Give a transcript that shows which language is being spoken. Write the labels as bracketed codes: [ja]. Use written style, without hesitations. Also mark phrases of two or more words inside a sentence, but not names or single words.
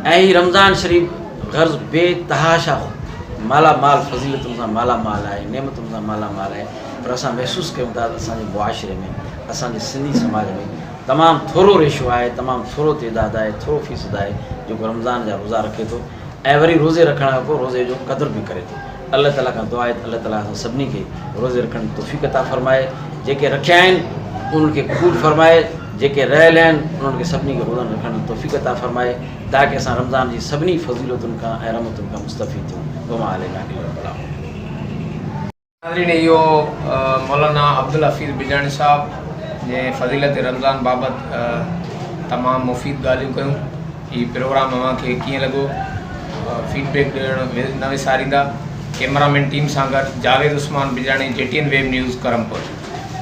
[sd] ऐं हीउ रमज़ान शरीफ़ गर्ज़ बेतहाशा मालामाल फज़ीलतुनि सां मालामाल आहे, नेमतुनि सां मालामाल आहे, पर असां महसूसु कयूं था त असांजे मुआशिरे में, असांजे सिंधी समाज में तमामु थोरो रेशो आहे, तमामु थोरो तइदाद आहे, थोरो फ़ीसद आहे जेको रमज़ान जा रोज़ा रखे थो ऐं वरी रोज़े रखण खां पोइ रोज़े जो क़दुरु बि करे थो। अल्लाह ताला खां दुआ आहे त अल्लाह ताला असां सभिनी खे रोज़े रखण जी तौफ़ीक़ अता फ़रमाए, जेके रखिया आहिनि उन्हनि खे क़बूल फ़रमाए, जेके रहियल आहिनि उन्हनि खे सभिनी खे रोज़ा रखण जी तौफ़ीक़ अता फ़रमाए, ताकि असां रमज़ान जी सभिनी फज़ीलतुनि खां ऐं रहमतुनि खां मुस्तफ़ीद थियूं। [ar] وما علينا إلا البلاغ. [sd] नाज़रीन, इहो मौलाना अब्दुल हफ़ीज़ बिजाणी साहब जे फ़ज़ीलत रमज़ान बाबति तमामु मुफ़ीद ॻाल्हियूं कयूं। हीउ प्रोग्राम अव्हांखे कीअं लॻो फीडबैक ॾियणु न विसारींदा। कैमरामैन टीम सां गॾु जावेद उस्मान बिजाणी, JTN वेब न्यूज़ करमपुर।